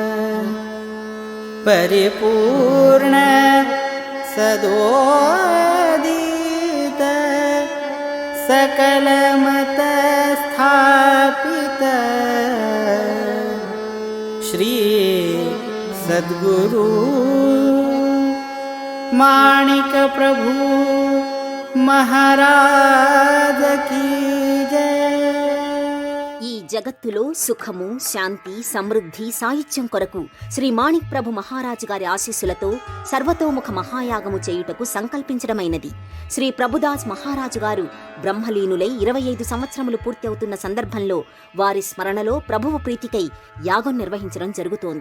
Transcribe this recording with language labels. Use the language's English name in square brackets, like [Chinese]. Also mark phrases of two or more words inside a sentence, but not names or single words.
[Hindi] परिपूर्ण सदोदित सकलमत स्थापित श्री सद्गुरु माणिक प्रभु महाराज की जय। [Telugu] ఈ జగత్తులో సుఖము, శాంతి, సమృద్ధి, సాహిత్యం కొరకు శ్రీ మాణిక్ ప్రభు మహారాజు గారి ఆశీస్సులతో సర్వతోముఖ మహాయాగము చేయుటకు సంకల్పించడమైనది. శ్రీ ప్రభుదాస్ మహారాజు గారు బ్రహ్మలీనులై 25 సంవత్సరములు పూర్తి అవుతున్న సందర్భంలో వారి స్మరణలో ప్రభువు ప్రీతికై యాగం నిర్వహించడం జరుగుతోంది.